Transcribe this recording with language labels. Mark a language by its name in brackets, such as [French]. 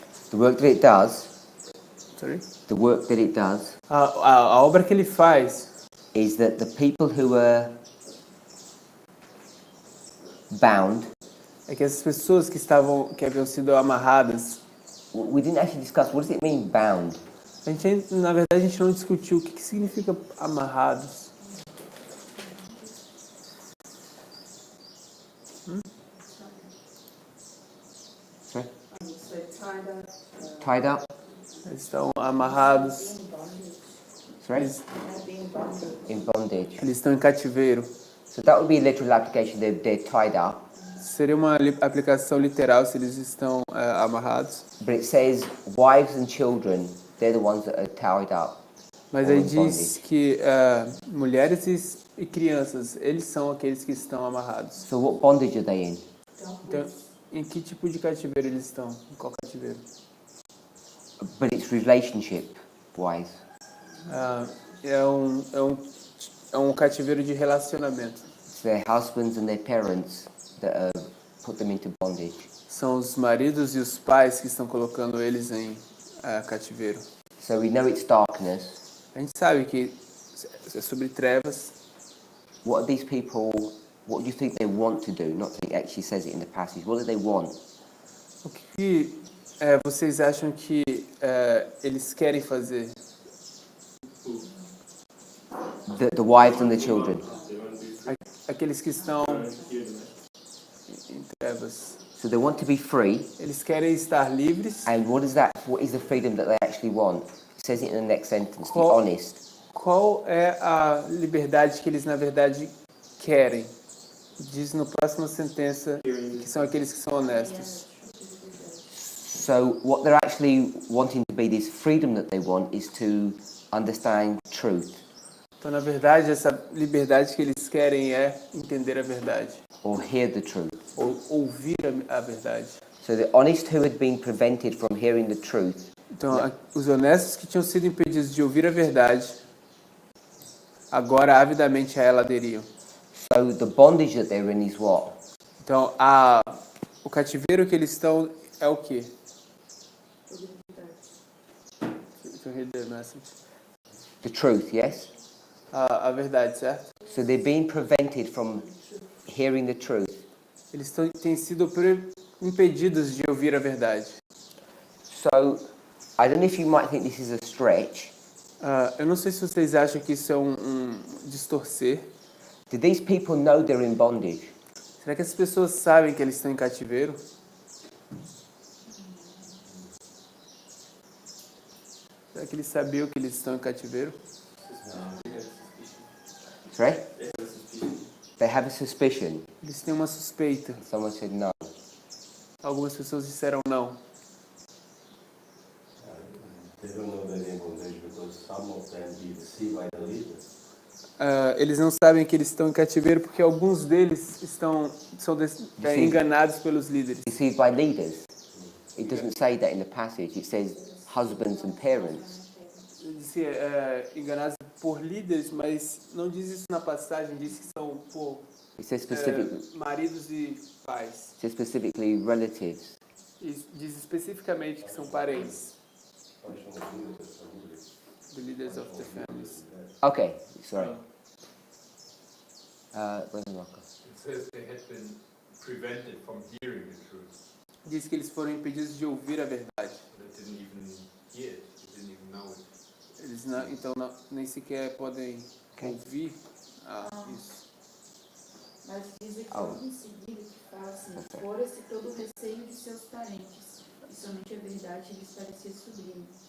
[English] The work that it does. Sorry? The work that it does. [Portuguese] A obra que ele faz. [English] Is that the people who are bound. [Portuguese] É que essas pessoas que haviam sido amarradas. [English] We didn't actually discuss what does it mean bound. [Portuguese] Na verdade, a gente não discutiu o que significa amarrados. [English] Sorry? Tied up. [Portuguese] Eles estão amarrados. [English] Sorry? In bondage. [Portuguese] Eles estão em cativeiro. [English] So that would be a literal application. They're tied up. [Portuguese] Seria uma aplicação literal se eles estão amarrados. [English] But it says wives and children, they're the ones that are tied up. [Portuguese] Mas aí diz que mulheres e crianças, eles são aqueles que estão amarrados. [English] So what bondage are they in? [Portuguese] Então, em que tipo de cativeiro eles estão? Em qual cativeiro? [English] But it's relationship wise. [Portuguese] É um cativeiro de relacionamento. [English] It's their husbands and their parents that put them into bondage. [Portuguese] São os maridos e os pais que estão colocando eles em cativeiro. [English] So we know it's darkness. [Portuguese] A gente sabe que é sobre trevas. [English] What are these people? What do you think they want to do? Not that it actually says it in the passage. What do they want? [Portuguese] O que vocês acham que eles querem fazer? [English] The wives and the children. [Portuguese] Aqueles que estão em trevas. [English] So they want to be free. [Portuguese] Eles querem estar livres. [English] And what is that? What is the freedom that they actually want? It says it in the next sentence. Be honest. [Portuguese] Qual é a liberdade que eles na verdade querem? Diz na próxima sentença que são aqueles que são honestos. [English] So what they're actually wanting to be, this freedom that they want, is to understand truth. [Portuguese] Então, na verdade, essa liberdade que eles querem é entender a verdade. [English] Or hear the truth. [Portuguese] Ou ouvir a verdade. [English] So the honest who had been prevented from hearing the truth. [Portuguese] Então, os honestos que tinham sido impedidos de ouvir a verdade, agora avidamente a ela aderiam. [English] So the bondage that they're in is what? [Portuguese] Então, o cativeiro que eles estão é o quê? [English] To read the message. The truth, yes? [Portuguese] A verdade, certo? [English] So they're being prevented from hearing the truth. [Portuguese] Eles têm sido impedidos de ouvir a verdade. [English] So I don't know if you might think this is a stretch. [Portuguese] Eu não sei se vocês acham que isso é um distorcer. [English] Do these people know they're in bondage? [Portuguese] Será que as pessoas sabem que eles estão em cativeiro? Será que eles sabiam que eles estão em cativeiro? [English] Sorry? They have a suspicion. [Portuguese] Eles têm uma suspeita. [English] Someone said no. [Portuguese] Algumas pessoas disseram não. [English] They don't know they're in bondage because some of them be deceived by the leaders. [Portuguese] Eles não sabem que eles estão em cativeiro porque alguns deles são enganados pelos líderes. [English] Deceived by leaders. It doesn't say that in the passage. It says husbands and parents. [Portuguese] Disse, enganados por líderes, mas não diz isso na passagem. Diz que são por [English] It says specifically. [Portuguese] maridos e pais. [English] It says specifically relatives. [Portuguese] E diz especificamente que são parentes. [English] The leaders of the families. Okay, sorry. Where's the marker? It says they had been prevented from hearing the truth. [Portuguese] Diz que eles foram impedidos de ouvir a verdade. [English] They didn't even hear it. They didn't even know it. [Portuguese] Eles nem sequer podem ouvir isso. Mas dizem que logo em seguida que fala assim, fora-se todo o receio de seus parentes, e somente a verdade lhes parecia sublime.